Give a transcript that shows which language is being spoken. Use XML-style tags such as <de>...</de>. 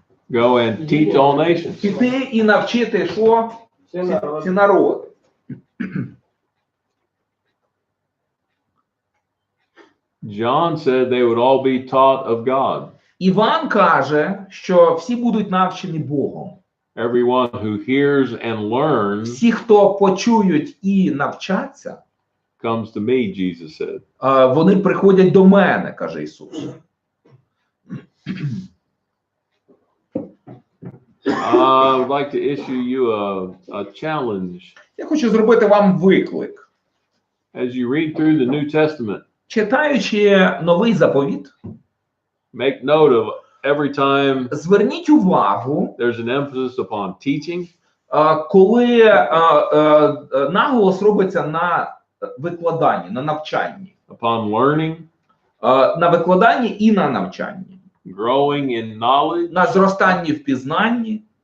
<en>Go and teach all nations.</en> <uk>Піти і навчити що? Ці народи.</uk> <en>John said they would all be taught of God.</en> <uk>Іван каже, що всі будуть навчені Богом.</uk> <en>Everyone who hears and learns</en> <uk>Всі, хто почують і навчаться,</uk> <en>comes to me, Jesus said.</en> <uk>Вони приходять до мене, каже Ісус.</uk> <en>I would like to issue you a challenge.</en> <uk>Я хочу зробити вам виклик.</uk> <en>As you read through the New Testament,</en> <uk>Читаючи новий заповіт,</uk> <en>make note of every time</en> <uk>зверніть увагу,</uk> <en>there's an emphasis upon teaching,</en> <uk>коли наголос робиться на викладанні, на навчанні.</uk> <en>upon learning,</en> <uk>На викладанні і на навчанні.</uk> <en>growing in knowledge.</en> <uk>На зростанні в пізнанні.</uk>